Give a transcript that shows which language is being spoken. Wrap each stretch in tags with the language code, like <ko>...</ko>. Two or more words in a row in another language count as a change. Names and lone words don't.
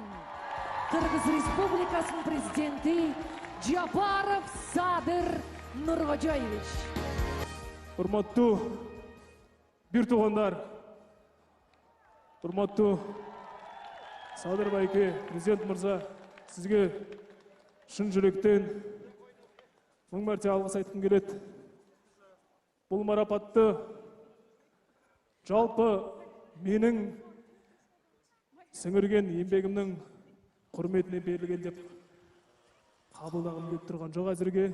<ky>Кыргыз Республикасынын президенти Жапаров Садыр Нуркожоевич. Урматтуу бир туугандар, урматтуу Садыр байке, президент мырза,</ky> <kk>сизге шын жүректен мың мәрте алғыс айткым келет. Бұл марапатты жалпы менің сіңірген еңбегімнің құрметіне берілген деп қабылдағым келіп тұрған жоқ әзірге.</kk>